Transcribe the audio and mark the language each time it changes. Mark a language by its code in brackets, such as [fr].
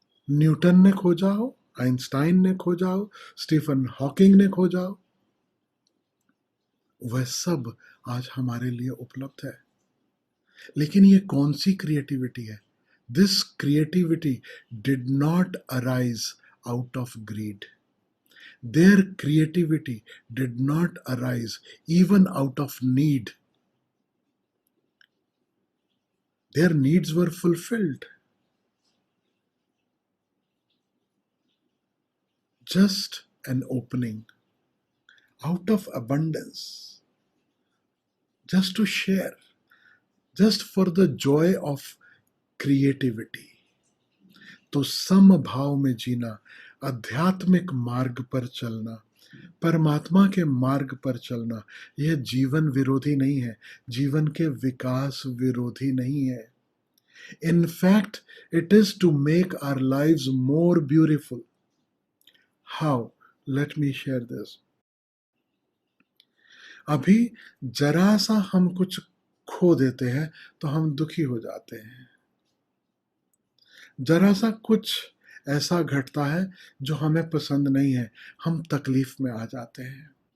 [hi] Newton ने खोजा हो, आइंस्टाइन ने खोजा हो, स्टीफन हॉकिंग ने खोजा हो, वह सब आज हमारे लिए उपलब्ध है। लेकिन ये कौन सी क्रिएटिविटी है? [en] This creativity did not arise out of greed. Their creativity did not arise even out of need. Their needs were fulfilled. Just an opening out of abundance, just to share, just for the joy of creativity. [hi] तो समभाव में जीना, आध्यात्मिक मार्ग पर चलना, परमात्मा के मार्ग पर चलना, यह जीवन विरोधी नहीं है, जीवन के विकास विरोधी नहीं है। [en] In fact, it is to make our lives more beautiful. How? Let me share this. [hi] अभी जरा सा हम कुछ खो देते हैं तो हम दुखी हो जाते हैं। जरा सा कुछ ऐसा घटता है जो हमें पसंद नहीं है, हम तकलीफ में आ जाते हैं।